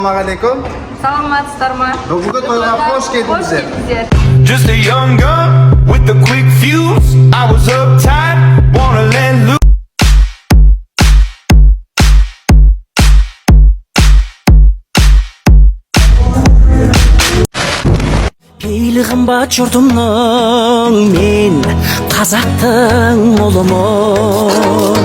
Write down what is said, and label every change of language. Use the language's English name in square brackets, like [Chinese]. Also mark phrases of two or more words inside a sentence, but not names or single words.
[Kazakh] Assalamualaikum. Саламатсыздар ма? Бүгінгі тойға қош келдіңіздер. [English] Just a young gun with a quick fuse. I was uptight, wanna let loose. [Kazakh] Мейлі қымбат жұртымның мен қазақтың ұлымын.